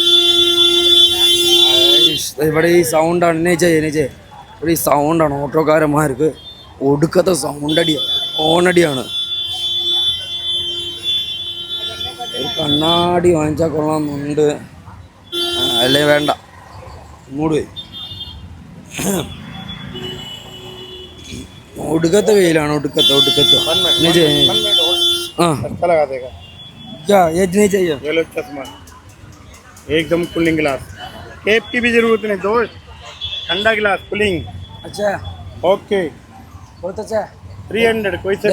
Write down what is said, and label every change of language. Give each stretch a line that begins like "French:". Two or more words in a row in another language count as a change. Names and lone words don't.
Malayalam: ഇവിടെ ഈ സൗണ്ടാണ് ഇവിടെ ഈ സൗണ്ടാണ് ഓട്ടോക്കാരന്മാർക്ക് ഒടുക്കത്തെ ഓണടിയാണ്. ഒരു കണ്ണാടി വാങ്ങിച്ചാൽ കൊള്ളാമെന്നുണ്ട്, അല്ലേ വേണ്ട, മൂട് പോയി. ഒടുക്കത്തെ വെയിലാണ്, ഒടുക്കത്തെ
Hindi: एकदम
English: cooling glass,
Hindi: केप की भी जरूरत नहीं, दो ठंडा
English: glass cooling.
Hindi: अच्छा ओके बहुत अच्छा. 300 कोई से